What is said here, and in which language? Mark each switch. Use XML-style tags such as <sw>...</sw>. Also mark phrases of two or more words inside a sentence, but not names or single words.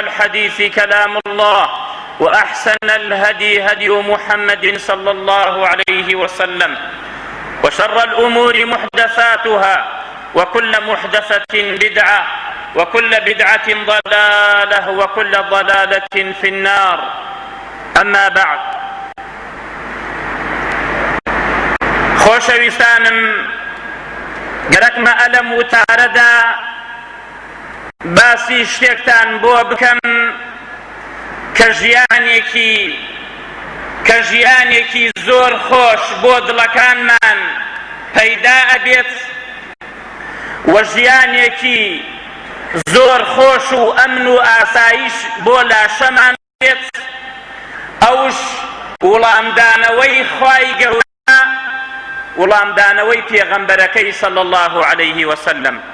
<ar>الحديث كلام الله وأحسن الهدي هدي محمد صلى الله عليه وسلم وشر الأمور محدثاتها وكل محدثة بدعة وكل بدعة ضلالة وكل ضلالة في النار أما بعد</ar> <ckb>خۆشەویستانم گەرەکمە ئەلەم وتارەدا باسی شتێکتان بۆ بکەم کە ژیانێکی زۆر خۆش بۆ دڵەکانمان پەیدا ئەبێت و ژیانێکی زۆر خۆش و ئەمن و ئاسایش بۆ لاشەمان بێت ئەوش وڵامدانەوەی خوای گەورە وڵامدانەوەی پێغەمبەرەکەی</ckb> <ar>صلی الله عليه وسلم</ar>